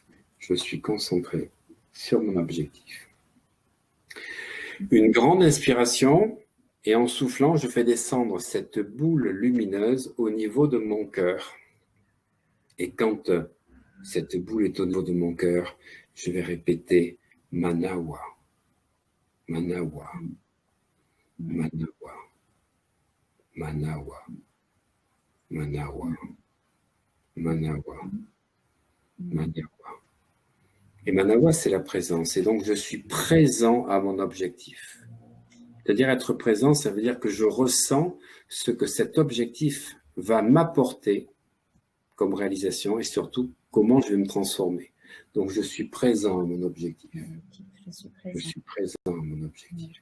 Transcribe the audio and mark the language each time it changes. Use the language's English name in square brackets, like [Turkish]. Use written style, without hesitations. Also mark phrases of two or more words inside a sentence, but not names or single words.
[French] Je suis concentré sur mon objectif. Une grande inspiration et en soufflant, je fais descendre cette boule lumineuse au niveau de mon cœur. Et quand cette boule est au niveau de mon cœur, je vais répéter Manawa, Manawa, Manawa, Manawa, Manawa, Manawa, Manawa. Et Manawa, c'est la présence. Et donc, je suis présent à mon objectif. C'est-à-dire être présent, ça veut dire que je ressens ce que cet objectif va m'apporter comme réalisation et surtout comment je vais me transformer. Donc, je suis présent à mon objectif. Je suis présent à mon objectif.